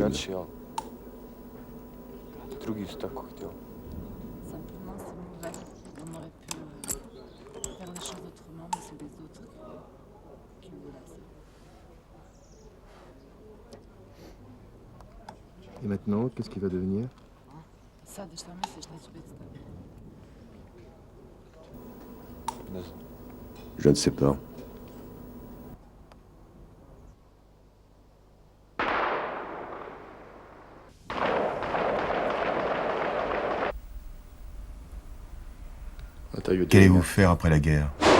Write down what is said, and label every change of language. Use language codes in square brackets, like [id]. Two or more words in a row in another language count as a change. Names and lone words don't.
[fr] Simplement, c'est mauvais. On aurait pu faire les choses autrement, mais c'est les autres qui voulaient ça. Et maintenant, qu'est-ce qui va devenir? [sr] Sad je šta misliš, neću biti s tobom. [fr] Je ne sais pas. Qu'allez-vous faire après la guerre?